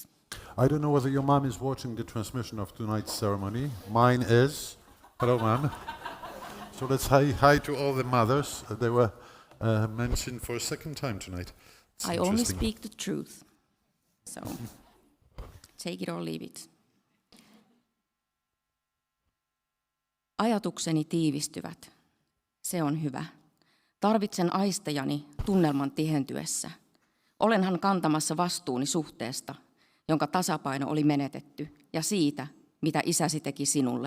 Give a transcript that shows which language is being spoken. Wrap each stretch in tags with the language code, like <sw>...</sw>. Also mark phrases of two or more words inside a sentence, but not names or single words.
<en>I don't know whether your mom is watching the transmission of tonight's ceremony. Mine is. Hello, ma'am. So let's hi to all the mothers. They were mentioned for a second time tonight. It's I only speak the truth. So take it or leave it.</en> <fi>Ajatukseni tiivistyvät. Se on hyvä. Tarvitsen aistejani tunnelman tihentyessä. Olenhan kantamassa vastuuni suhteesta, jonka tasapaino oli menetetty, ja siitä, mitä isäsi teki sinulle.</fi>